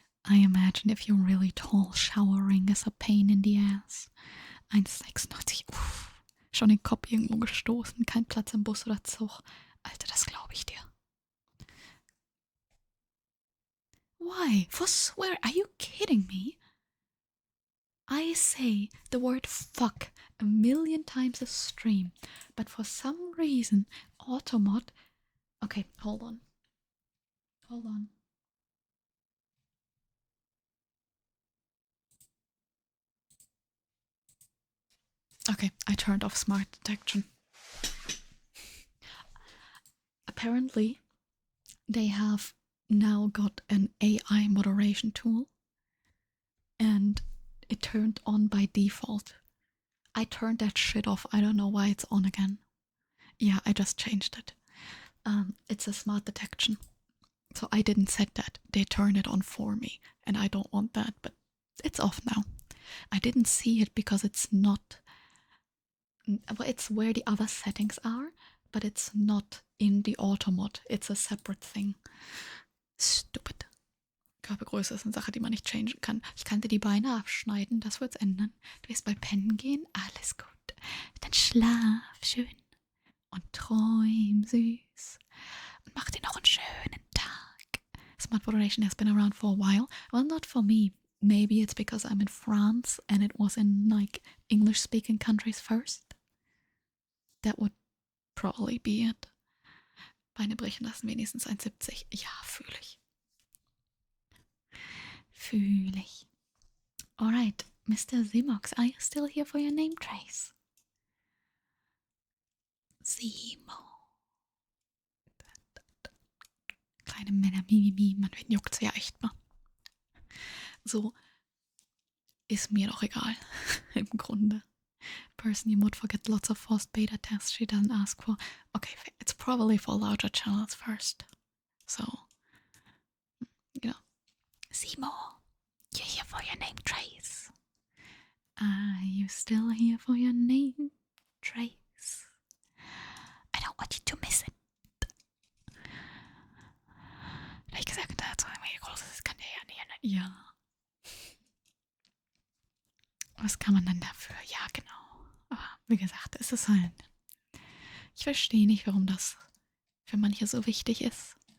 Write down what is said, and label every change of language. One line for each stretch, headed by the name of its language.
English: I imagine if you're really tall, showering is a pain in the ass.
German: 1,96. Uff. Schon den Kopf irgendwo gestoßen, kein Platz im Bus oder Zug. Alter, das glaube ich dir.
English: Why? For swear, are you kidding me? I say the word fuck a million times a stream, but for some reason, Automod. Okay, hold on. Hold on. Okay, I turned off smart detection. Apparently, they have now got an AI moderation tool, and it turned on by default. I turned that shit off. I don't know why it's on again. Yeah, I just changed it. It's a smart detection. So I didn't set that. They turned it on for me, and I don't want that, but it's off now. I didn't see it because it's not. Well, it's where the other settings are, but it's not in the auto mod. It's a separate thing. Stupid.
German: Körpergröße ist eine Sache, die man nicht changen kann. Ich kann dir die Beine abschneiden, das wird's ändern. Du wirst bald pennen gehen, alles gut. Dann schlaf schön und träum süß und mach dir noch einen schönen Tag.
English: Smart moderation has been around for a while. Well, not for me. Maybe it's because I'm in France and it was in like English-speaking countries first. That would probably be it.
German: Beine brechen lassen, wenigstens 1,70. Ja, fühle ich. Fühle ich.
English: Alright, Mr. Zimox, are you still here for your name trace? Simo.
German: Kleine Männer, Mimimi, man juckt's ja echt mal. So, ist mir doch egal, im Grunde.
English: Person you would forget lots of forced beta tests she doesn't ask for. Okay, it's probably for larger channels first. So, you know. Simo, you're here for your name trace. Are you still here for your name trace? I don't want you to miss it.
German: Ehrlich gesagt, dazu irgendwie großes kann der ja nicht. Ja. Was kann man dann dafür? Ja, genau. Aber wie gesagt, es ist halt. Ich verstehe nicht, warum das für manche so wichtig ist.